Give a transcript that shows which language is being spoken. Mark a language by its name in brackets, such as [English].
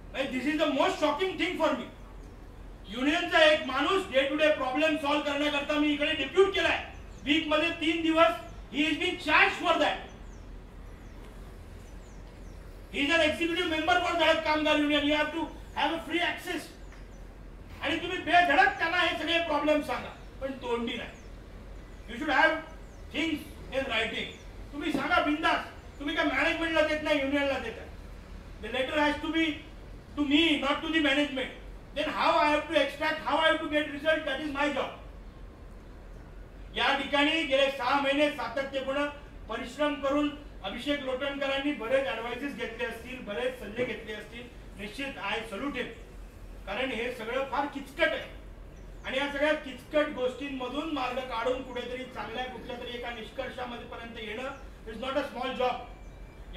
[English] This is the most shocking thing for me. [Marathi] युनियनचा एक माणूस day to day problem solve करण्याकरता मी इकडे depute केलाय. [English] week [Marathi] मध्ये 3 दिवस [English] He is been charge for that. He is an executive member for धडक कामगार union. You have to have a free access. [Marathi] आणि तुम्ही बेधडक त्यांना हे सगळे प्रॉब्लेम सांगा, पण तोंडी नाही. [English] You should have things in writing. [Marathi] तुम्ही सांगा बिंदास. तुम्ही काय मॅनेजमेंटला देत नाही, युनियनला देता. [English] The letter has to be to me, not to the management. Then how I have to extract, how I have to get result, that is my job. [Marathi] या ठिकाणी गेले 6 महिने सातत्यपूर्ण परिश्रम करून अभिषेक लोटणकरांनी बरेच ऍडवाइसेस घेतले असतील, बरेच सल्ले घेतले असतील. निश्चित [English] I salute him, [Marathi] कारण हे सगळं फार किचकट आहे. आणि या सगळ्या किचकट गोष्टींमधून मार्ग काढून कुठेतरी चांगल्या कुठल्या तरी एका निष्कर्षामध्ये पर्यंत येणं [English] Is not a small job.